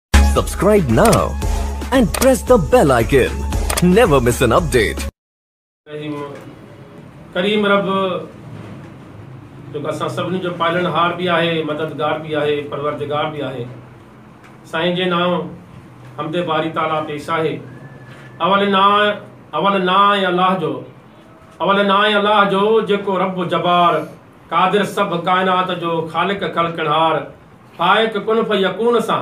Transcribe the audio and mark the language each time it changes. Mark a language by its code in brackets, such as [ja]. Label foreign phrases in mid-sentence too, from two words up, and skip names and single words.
[en] Subscribe now and press the bell icon. Never miss an update. [sd] करीम रब जो असां सभिनी जो पालनहार भी आहे, मददगार भी आहे, परवरदिगार भी आहे। साईं जे नाम हमदे बारी ताला पेश आहे। अवल ना अल्लाह जो जेको रब जबार कादिर सब कायनात जो खालिक खलकनहार फाइक [ar] كن فيكون [sd] सां